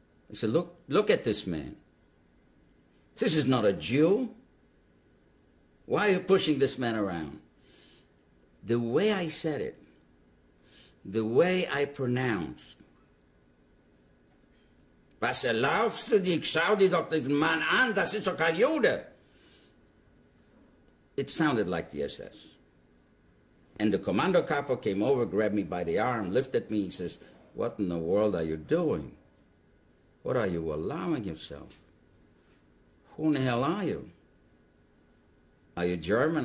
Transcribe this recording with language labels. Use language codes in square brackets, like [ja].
[en] I said, look at this man. This is not a Jew. Why are you pushing this man around? The way I said it, the way I pronounced, was [de] erlaubst du dich? Schau dir doch diesen Mann an, das ist doch kein Jude. [en] It sounded like the SS. And the commando capo came over, grabbed me by the arm, lifted me. He says, what in the world are you doing? What are you allowing yourself? Who in the hell are you? Are you German?